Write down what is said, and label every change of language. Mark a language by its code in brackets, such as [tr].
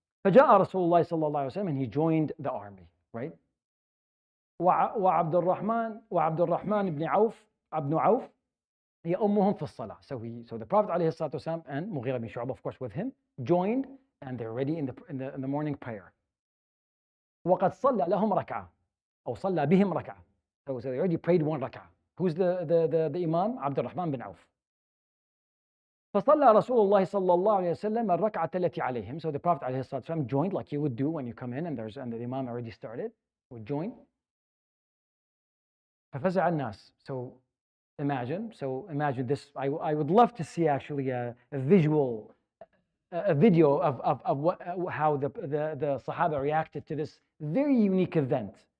[ar] فجاء رسول الله صلى الله عليه وسلم, [en] and he joined the army, right? [ar] وعبد الرحمن بن عوف يؤمهم في الصلاة. [en] So the Prophet [ar] عليه الصلاة والسلام [en] and Mughira bin Shu'bah, of course, with him, joined, and they're ready in the morning prayer. [ar] وقد صلى لهم ركعة, أو صلى بهم ركعة. [en] So they already prayed one rak'ah. Who's the Imam? عبد الرحمن بن عوف. [ar] فصلى رسول الله صلى الله عليه وسلم الركعة التي عليهم. [en] So the Prophet [ar] عليه الصلاة والسلام [en] joined like you would do when you come in and the Imam already started. Would join. [ar] ففزع الناس. [en] So imagine this. I would love to see actually a video of how the Sahaba reacted to this very unique event.